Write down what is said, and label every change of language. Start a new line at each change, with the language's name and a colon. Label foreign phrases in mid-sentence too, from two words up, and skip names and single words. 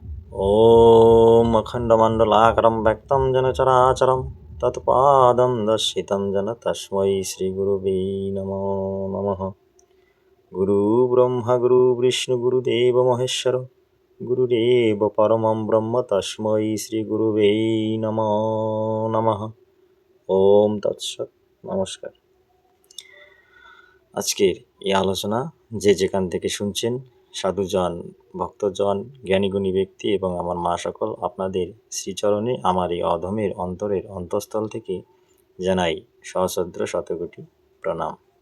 Sanskrit: ॐ अखण्डमण्डलाकारं व्यक्तं येन चराचरं तत्पादं दर्शितं येन तस्मै श्रीगुरुवे नमो नमः। गुरुब्रह्मा गुरुविष्णु गुरुदेवो महेश्वर गुरुरेव परमं ब्रह्म तस्मै শ্রীগুরুবে নমো নমঃ। ওম তৎসৎ। নমস্কার।
Bangla: আজকের এই আলোচনা যে যেখান থেকে শুনছেন, সাধুজন, ভক্তজন, জ্ঞানীগুণী ব্যক্তি এবং আমার মা সকল, আপনাদের শ্রীচরণে আমার এই অধমের অন্তরের অন্তঃস্থল থেকে জানাই সহস্র শতকোটি প্রণাম।